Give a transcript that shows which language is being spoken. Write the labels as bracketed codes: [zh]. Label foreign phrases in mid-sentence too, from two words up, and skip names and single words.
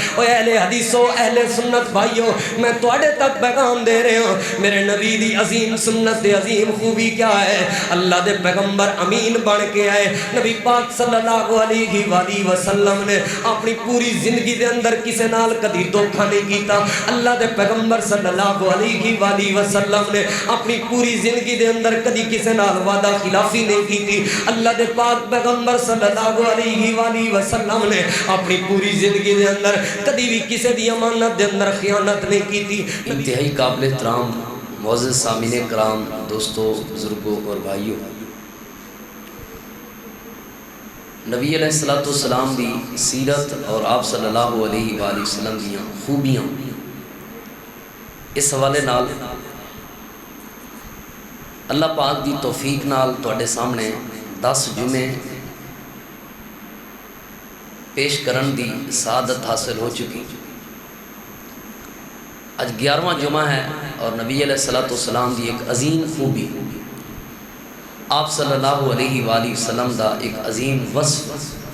[pa] اے اہل حدیثو اہل سنت بھائیو میں تواڈے تک پیغام دے رہے ہوں میرے نبی دی عظیم سنت دے عظیم خوبی کیا ہے اللہ دے پیغمبر امین بن کے آئے نبی پاک [ar] صلی اللہ علیہ وآلہ وسلم [pa] نے اپنی پوری زندگی دے اندر کسے نال کدی دھوکا نہیں کیتا اللہ دے پیغمبر [ar] صلی اللہ علیہ وآلہ وسلم [pa] نے اپنی پوری زندگی دے اندر کدی کسے نال وعدہ خلافی نہیں کی تھی اللہ دے پاک پیغمبر [ar] صلی اللہ علیہ وآلہ وسلم [pa] نے اپنی پوری زندگی دے اندر کدی بھی کسے دی امانت دے اندر خیانت نہیں کی تھی انتہائی قابل احترام معزز سامعین کرام دوستو بزرگوں اور بھائیوں نبی [ar] علیہ السلام [pa] دی سیرت اور آپ [ar] صلی اللہ علیہ وآلہ وسلم [pa] دیاں خوبیاں اس حوالے نال اللہ پاک دی توفیق نال تواڈے سامنے 10 جمعے پیش کرن دی سعادت حاصل ہو چکی آج 11واں جمعہ ہے اور نبی [ar] علیہ السلام [pa] دی ایک عظیم خوبی آپ [ar] صلی اللہ علیہ وآلہ وسلم [pa] دا ایک عظیم وصف